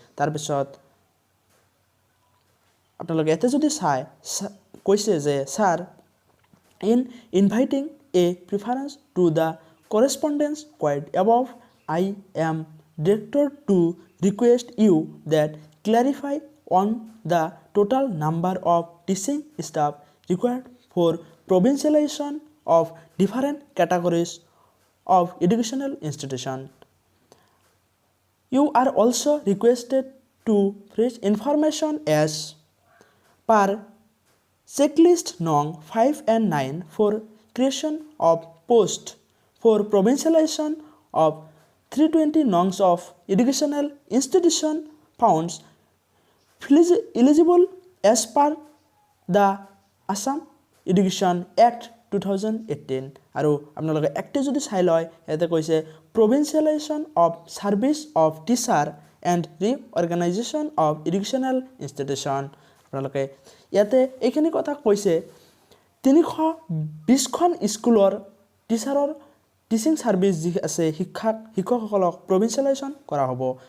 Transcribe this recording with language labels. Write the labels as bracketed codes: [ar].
[as] তাৰপিছত আপোনালোকে ইয়াতে যদি চাই কৈছে যে sir, [en] In inviting a preference to the correspondence quoted above, I am directed to request you that clarify on the total number of teaching staff required for provincialization of different categories of educational institution. You are also requested to furnish information as per checklist nong 5 and 9 for creation of post for provincialization of 320 nongs of educational institution found eligible as per the Assam Education Act 2018। [as] আৰু আপোনালোকে এক্টে যদি চাই লয়, ইয়াতে কৈছে [en] Provincialization of service of teacher and reorganization of educational institution. [as] আপোনালোকে ইয়াতে এইখিনি কথা কৈছে 320খন স্কুলৰ টিচাৰৰ টিচিং ছাৰ্ভিচ যি আছে, শিক্ষকসকলক প্ৰভিঞ্চিয়েলাইজেশ্যন কৰা হ'ব।